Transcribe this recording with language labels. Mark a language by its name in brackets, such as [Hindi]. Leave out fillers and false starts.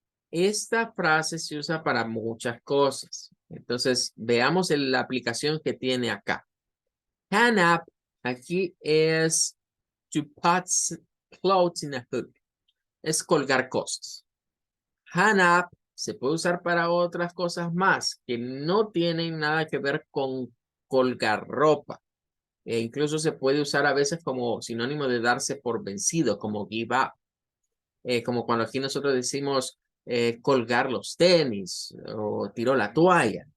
[Spanish] Esta frase se usa para muchas cosas. Entonces, veamos la aplicación que tiene acá. [English] Hang up, [Spanish] aquí es [English] to put clothes in a hook. [Spanish] Es colgar cosas. Hang up se puede usar para otras cosas más que no tienen nada que ver con colgar ropa. E incluso se puede usar a veces como sinónimo de darse por vencido, como give up. Como cuando aquí nosotros decimos colgar los tenis o tiró la toalla.